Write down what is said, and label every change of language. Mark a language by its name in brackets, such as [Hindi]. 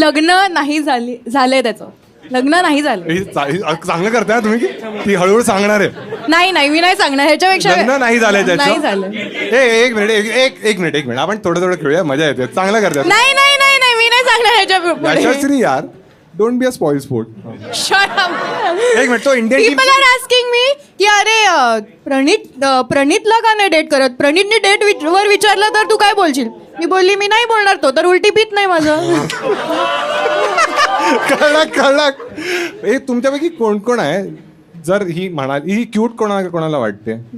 [Marathi] लग्न नाही झालंय त्याचं. लग्न नाही झालं. हे चांगलं करताय तुम्ही की ती हळूहळू सांगणार आहे. नाही मी नाही सांगणार. ह्याच्यापेक्षा लग्न नाही झालंय त्याचं? नाही झालं. एक मिनिट आपण थोडं खेळूया, मजा येते. चांगलं करताय. नाही मी नाही सांगणार ह्याच्या पुढे. [English] यशस्वी यार, don't be a spoil sport. Shut up. [Marathi] एक मिनिट, तो Indian team. [English] People are asking me [Marathi] की अरे प्रणितला का नाही डेट करत? प्रणितने डेट वर विचारलं तर तू काय बोलशील? मी बोलली मी नाही बोलणार. तो तर उलटी पीत नाही माझं. कळक. हे तुमच्यापैकी कोण कोण आहे? जर ही म्हणाल ही क्यूट कोणाला वाटते?